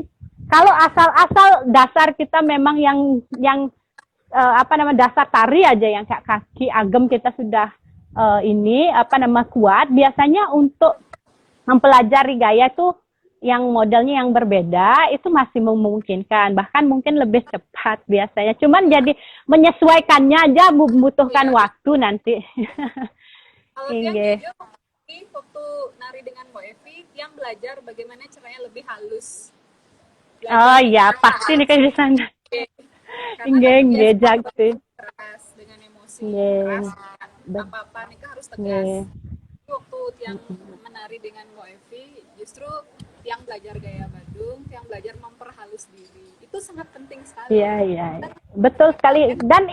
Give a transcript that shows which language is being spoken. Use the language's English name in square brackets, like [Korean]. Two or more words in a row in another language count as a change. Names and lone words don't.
[Indonesian] Kalau asal-asal dasar kita memang yang dasar tari aja yang kayak kaki agem kita sudah kuat, biasanya untuk mempelajari gaya tuh yang modelnya yang berbeda itu masih memungkinkan, bahkan mungkin lebih cepat biasanya, cuman jadi menyesuaikannya aja membutuhkan waktu nanti. Kalau Tiang waktu nari dengan Mbak Evi, Tiang belajar bagaimana caranya lebih halus. Oh iya, pasti nih kayak di sana. [Balinese] Nggih, jakti. [Indonesian] Keras dengan emosi keras, apa-apa nih harus tegas. Waktu Tiang menari dengan Mbak Evi, justru Tiang belajar gaya Badung, Tiang belajar memperhalus diri. Itu sangat penting sekali. Iya. Betul sekali. Dan